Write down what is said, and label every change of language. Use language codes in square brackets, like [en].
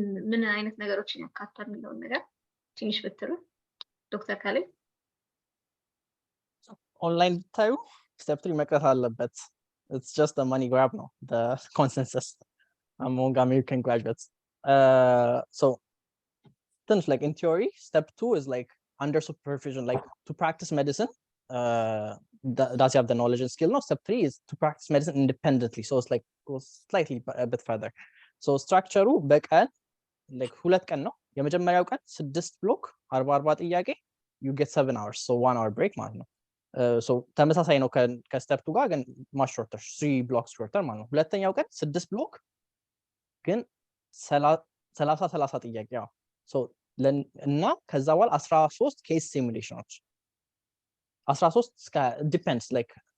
[am] ምን አይነት ነገሮችን ያካትታል የሚለውን ነገር ትንሽ ብትሉ ዶክተር ካሌብ። ኦንላይን ብታዩ ስቴፕ 3 መቅረት አለበት። [en] it's just a money grab ነው the consensus among American graduates. So things like in theory step 2 is like under supervision, like to practice medicine does you have the knowledge and skill. No, step 3 is to practice medicine independently, so it's like goes slightly a bit further. [am] So structure በቀን like ሁለት ቀን ነው። የመጀመሪያው ቀን 6 ብሎክ 40 ጥያቄ [en] you get 7 hours, [am] so 1 hour break ማለት ነው። so ተመሳሳይ ነው ከስቴፕ 2 ጋር ግን [en] much shorter 3 blocks shorter [am] ማለት ነው። ሁለተኛው ቀን 6 ብሎክ ግን 30 ጥያቄ ያው so እና ከዛ በኋላ 13 ኬስ ሲሙሌሽኖች 13 እስከ depends like